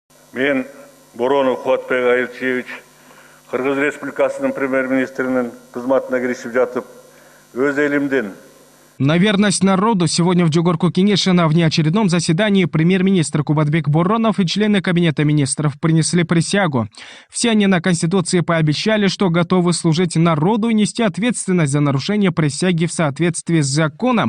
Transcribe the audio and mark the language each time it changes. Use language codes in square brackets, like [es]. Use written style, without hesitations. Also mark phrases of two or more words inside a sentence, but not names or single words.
[ky] Мен Боронов Кубатбек Айылчевич Кыргыз Республикасынын премьер-министринин кызматына киришип жатып, өз элимден. [ru] На верность народу сегодня в Джугорку-Кенеше на внеочередном заседании премьер-министр Кубатбек Боронов и члены Кабинета министров принесли присягу. Все они на Конституции пообещали, что готовы служить народу и нести ответственность за нарушение присяги в соответствии с законом.